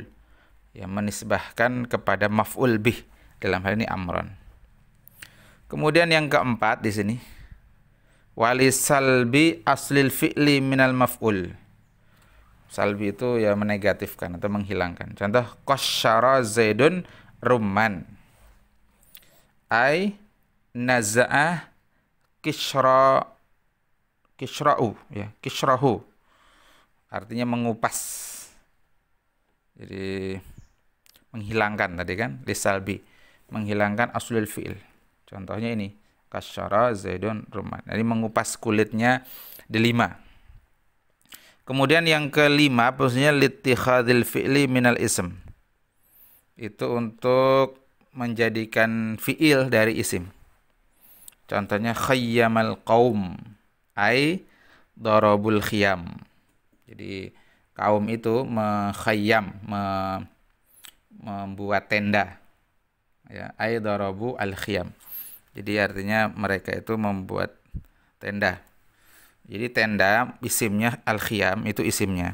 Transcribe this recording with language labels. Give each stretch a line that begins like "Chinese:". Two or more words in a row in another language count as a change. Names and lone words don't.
Indonesian: Ya, menisbahkan kepada
Arabic: مفعول به.
Indonesian: Dalam hal ini amran. Kemudian yang keempat di sini
Arabic: وللسلب أصل الفعل من المفعول.
Indonesian: Salbi itu ya menegatifkan atau menghilangkan. Contoh
Arabic: قشر زيد رمانا. أي نزع قشره ya, kisrahu.
Indonesian: Artinya mengupas. Jadi menghilangkan tadi kan lisalbi, menghilangkan
Arabic: أصل الفعل.
Indonesian: Contohnya ini
Arabic: قشر زيد رمانا.
Indonesian: Jadi mengupas kulitnya delima. Kemudian yang kelima posisinya
Arabic: لاتخاذ الفعل من الاسم.
Indonesian: Itu untuk menjadikan fi'il dari isim.
Arabic: Contohnya خيم القوم أي ضربوا الخيام.
Indonesian: Jadi kaum itu mengkhayyam, membuat tenda.
Arabic: Ya, أي ضربوا الخيام.
Indonesian: Jadi artinya mereka itu membuat tenda. Jadi tenda isimnya al-khiyam itu isimnya.